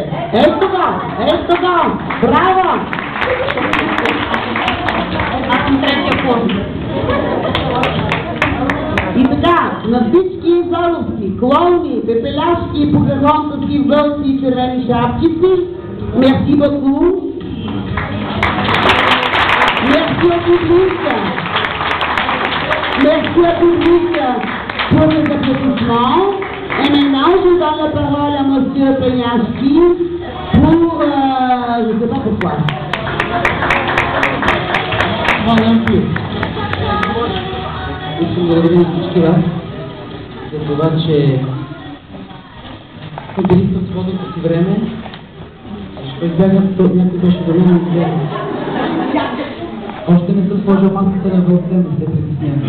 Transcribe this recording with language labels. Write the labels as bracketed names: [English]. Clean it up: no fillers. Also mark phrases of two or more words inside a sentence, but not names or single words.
[Bulgarian] Ето го! Браво! Аз съм третия клоун. И така, на всички зоровски, клоуни, пепеляшки, покахонтовски, вълци и червени шапчици, [French] merci beaucoup. Merci à public pour les applaudissements. Et maintenant, je donne la parole à Monsieur Peñaski pour, je ne sais pas pourquoi. Merci. [Bulgarian] Искам да благодаря всички вас за това, че отделихте от свободното си време. Ще избягат, някой беше да няма време. Още не съм сложил маската на вълця, не се притеснявам.